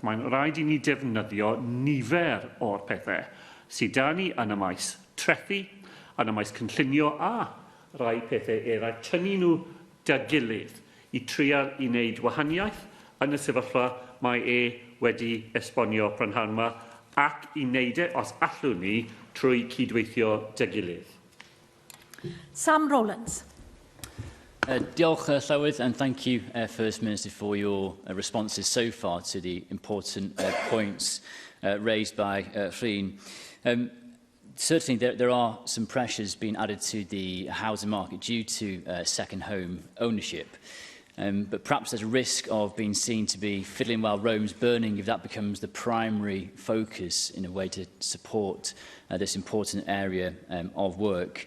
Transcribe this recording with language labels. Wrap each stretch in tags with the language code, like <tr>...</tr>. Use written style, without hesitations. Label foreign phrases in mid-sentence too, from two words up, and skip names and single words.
<cy>Mae'n rhaid i ni defnyddio nifer o'r pethau sydd da ni yn y maes trethi, yn y maes cynllunio a rai pethau eraill, tynnu nhw dy gilydd i trial i wneud wahaniaeth yn y sefyllfa mae wedi esbonio prynhawn yma, ac i wneud os allwn ni trwy cydweithio dy gilydd. Sam Rowlands. Diolch, Llywydd,</cy> <en>and thank you, First Minister, for your responses so far to the important points raised by Rhun. Certainly, there are some pressures being added to the housing market due to second home ownership. But perhaps there's a risk of being seen to be fiddling while Rome's burning if that becomes the primary focus in a way to support this important area of work.</en>